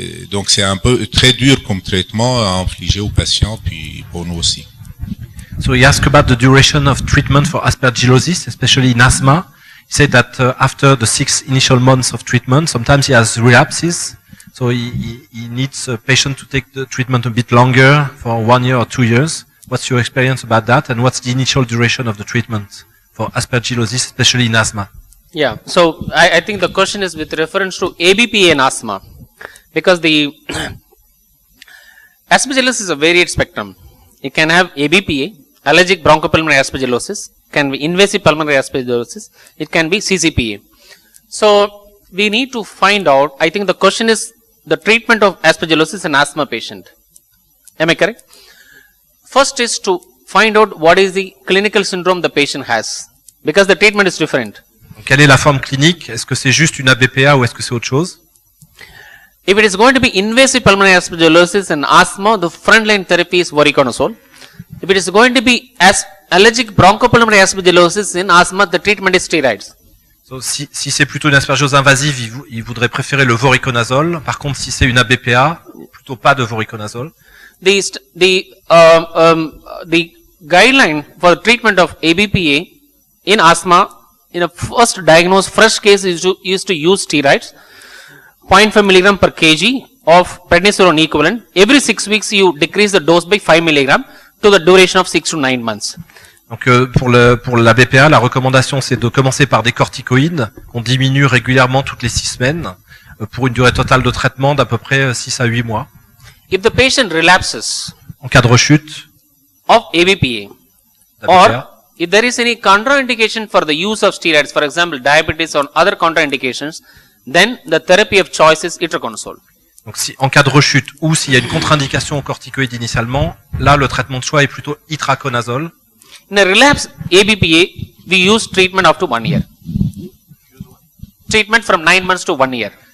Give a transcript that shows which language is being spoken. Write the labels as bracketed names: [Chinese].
[French] Donc c'est un peu très dur comme traitement à infliger aux patients, puis pour nous aussi. [English] So he asked about the duration of treatment for aspergillosis, especially in asthma. He said that after the 6 initial months of treatment, sometimes he has relapses. So he needs a patient to take the treatment a bit longer for 1 year or 2 years. What's your experience about that, and what's the initial duration of the treatment for aspergillosis, especially in asthma? Yeah, so I think the question is with reference to ABPA in asthma, because the aspergillosis is a varied spectrum. You can have ABPA, allergic bronchopulmonary aspergillosis, can be invasive pulmonary aspergillosis, it can be CCPA. So we need to find out, I think the question is the treatment of aspergillosis in asthma patient. Am I correct? First is to find out what is the clinical syndrome the patient has, because the treatment is different. [French] Donc, quelle est la forme clinique? Est-ce que c'est juste une ABPA ou est-ce que c'est autre chose? [English] If it is going to be invasive pulmonary aspergillosis in asthma, the frontline therapy is voriconazole. If it is going to be allergic bronchopulmonary aspergillosis in asthma, the treatment is steroids. [French] So, si c'est plutôt une aspergillose invasive, il voudrait préférer le voriconazole. Par contre, si c'est une ABPA, plutôt pas de voriconazole. [English] The guideline for the treatment of ABPA in asthma, in a first diagnosed fresh case is used to use steroids, 0.5 milligram per kg of prednisolone equivalent. Every 6 weeks you decrease the dose by 5 milligram to the duration of 6 to 9 months. [French] Donc pour la BPA, la recommandation c'est de commencer par des corticoïdes qu'on diminue régulièrement toutes les 6 semaines pour une durée totale de traitement d'à peu près 6 à 8 mois. [English] If the patient relapses [French] en cas de rechute [English] of ABPA, or if there is any contraindication for the use of steroids, for example diabetes or other contraindications, then the therapy of choice is itraconazole. [French] Donc si en cas de rechute ou s'il y a une contre-indication aux corticoïdes initialement, là le traitement de choix est plutôt itraconazole. [English] In a relapse ABPA, we use treatment up to 1 year. Treatment from 9 months to 1 year.